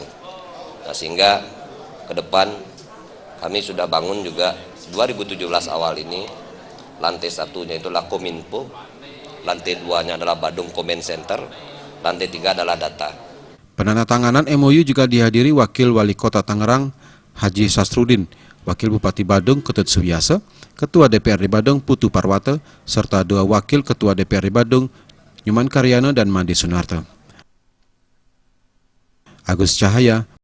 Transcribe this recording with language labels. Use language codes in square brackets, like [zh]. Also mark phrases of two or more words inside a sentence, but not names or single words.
[id] Nah, sehingga ke depan kami sudah bangun juga 2017 awal ini lantai satunya itulah Kominfo, lantai 2-nya adalah Badung Comment Center, lantai 3 adalah data. Penandatanganan MOU juga dihadiri Wakil Wali Kota Tangerang Haji Sastrudin, Wakil Bupati Badung Ketut Subiasa, Ketua DPRD Badung Putu Parwata, serta 2 Wakil Ketua DPRD Badung Nyoman Karyana dan Mandi Sunarto. Agus Cahaya,